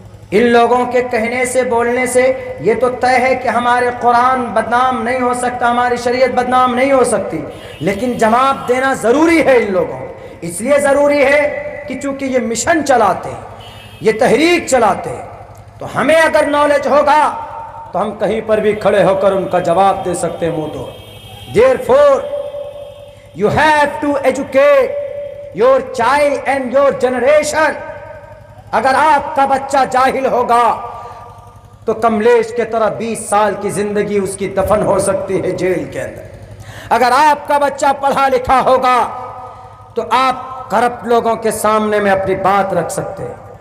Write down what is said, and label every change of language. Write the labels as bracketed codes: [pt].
[ur] ان لوگوں کے کہنے سے, بولنے سے یہ تو طے ہے کہ ہمارے قرآن بدنام نہیں ہو سکتا, ہماری شریعت بدنام نہیں ہو سکتی, لیکن جواب دینا ضروری ہے ان لوگوں. اس لیے ضروری ہے کہ چونکہ یہ مشن چلاتے ہیں, یہ تحریک چلاتے ہیں, تو ہمیں اگر نالج ہوگا تو ہم کہیں پر بھی کھڑے ہو کر ان کا جواب دے سکتے ہیں منہ تو. [en] Therefore, you have to educate your child and your generation. [ur] اگر آپ کا بچہ جاہل ہوگا تو کملیش کے طرح 20 سال کی زندگی اس کی دفن ہو سکتی ہے جیل کے اندر. اگر آپ کا بچہ پڑھا لکھا ہوگا تو آپ کرپٹ لوگوں کے سامنے میں اپنی بات رکھ سکتے ہیں.